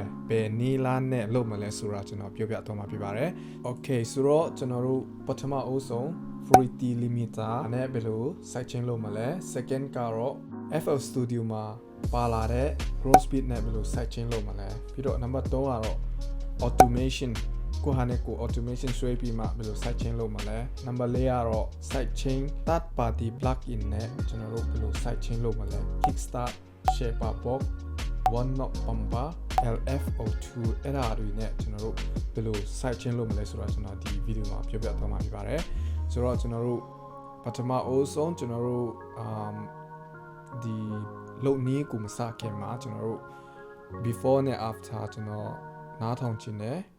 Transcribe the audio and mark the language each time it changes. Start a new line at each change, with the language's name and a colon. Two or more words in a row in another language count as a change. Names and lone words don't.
Burmese: ဘယ်နည်းလမ်းနဲ့လုပ်မလဲဆိုတာကျွန်တော်ပြောပြသွားမှာဖြစ်ပါတယ် Okay ဆိုတော့ကျွန်တော်တို့ပထမအဆုံး Flstudio Limiter နဲ့ဘယ်လို Sidechain လုပ်မလဲ Second ကတော့ Flstudio မှာပါလာတဲ့ Grow Speed နဲ့ဘယ်လို Sidechain လုပ်မလဲပြီးတော့ Number 3ကတော့ Automationကိုဟာနဲ့ကို automation ဆွဲပြီး မှဘယ်လို sidechain လုပ်မှာလဲ number 4ကတော့
English: sidechain third party plugin
Burmese: နဲ့ကျွန်တော်တို့ဘယ်လို sidechain လုပ်မှာလဲ kickstart shaper box one knot bumper lfo2 အဲ့ဒါတွေနဲ့ကျွန်တော်တို့ဘယ်လို sidechain လုပ်မှာလဲဆိုတော့ကျွန်တော်ဒီဗီဒီယိုမှာပြောပြသွားမှာဖြစ်ပါတယ်ဆိုတော့ကျွန်တော်တို့ပထမအဆုံးကျွန်တော်တို့ဒီလုပ်နည်းကိုမစခင်မှာကျွန်တော်တို့ before နဲ့ after ကျွန်တော်နားထောင်ခြင်းနဲ့